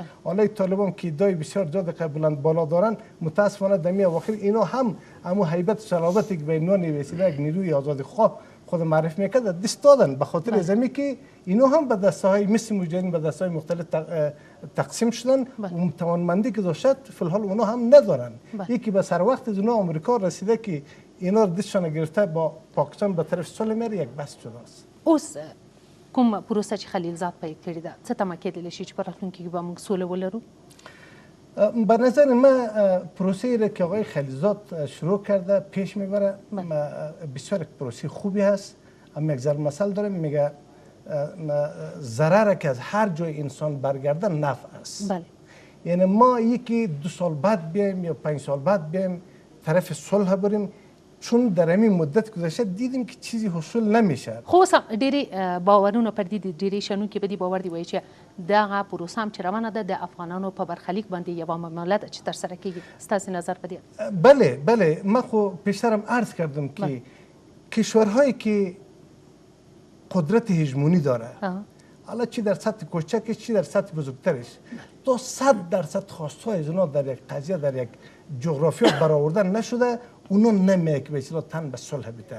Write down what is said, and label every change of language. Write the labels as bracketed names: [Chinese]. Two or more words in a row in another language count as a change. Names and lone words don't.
[Persian] حالا طالبان که ادعای بسیار زیاد که بلند بالا دارن، متاسفانه در اواخر اینا هم همون هیبت و صلابتی که به عنوان یک نیروی آزادخواه خود معرفی میکرد دست دادن، به خاطر زمین که اینا هم به دسته‌های مثل مجاهدین به دسته‌های مختلف تقسیم شدن و توانمندی که داشت فی الحال اونا هم ندارن. یکی به سر وقت از اونا آمریکا رسیده که اینا رو دستشان گرفته با پاکستان به طرف صلح میره، یک بحث جدا است. [Pashto] اوس کوم پروسه چې خلیلزاد پیل کړې ده څه تمه کېدلی شي چې په راتلونکي کې به موږ سوله ولرو؟ [Persian] به نظر من پروسه را که آقای خلیلزاد شروع کرده پیش میبره بسیار پروسه خوبی هست. اما یک ضرب مثل داره میگه ضرر که از هر جای انسان برگرده نفع است. یعنی ما یکی 2 سال بعد بیایم یا 5 سال بعد بیایم طرف صلح بریم، چون در همین مدت گذشته دیدیم که چیزی حصول نمیشه. [Pashto] خو اوس ډېرې باورونه پر دې ډېرې شنونکي به دې باور دی وایي چې دغه پروسه هم چې روانه ده د افغانانو په برخلیک باندې یوه معامله ده چې ترسره کیږي. ستاسې نظر په دې؟ [Persian] بله من خو پیشترم عرض کردم که کشورهایی که قدرت هژمونی داره، حالا چی در سطح کوچکش چی در سطح بزرگترش، تا 100% خواستهای از اونا در یک قضیه در یک جغرافیا برآورده نشده، اونو نمیه که به اصطلاح تن به صلح بده.